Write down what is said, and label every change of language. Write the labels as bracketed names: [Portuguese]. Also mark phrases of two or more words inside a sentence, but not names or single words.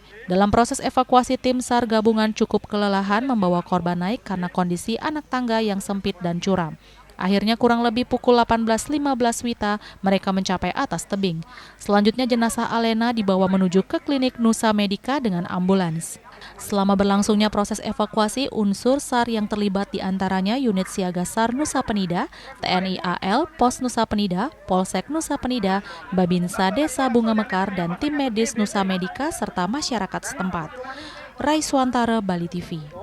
[Indonesian] Dalam proses evakuasi, tim SAR gabungan cukup kelelahan membawa korban naik karena kondisi anak tangga yang sempit dan curam. Akhirnya kurang lebih pukul 18.15 WITA mereka mencapai atas tebing. Selanjutnya jenazah Alena dibawa menuju ke klinik Nusa Medika dengan ambulans. Selama berlangsungnya proses evakuasi, unsur SAR yang terlibat diantaranya unit siaga SAR Nusa Penida, TNI AL, Pos Nusa Penida, Polsek Nusa Penida, Babinsa Desa Bunga Mekar, dan tim medis Nusa Medika serta masyarakat setempat. Rai Suantara, Bali TV.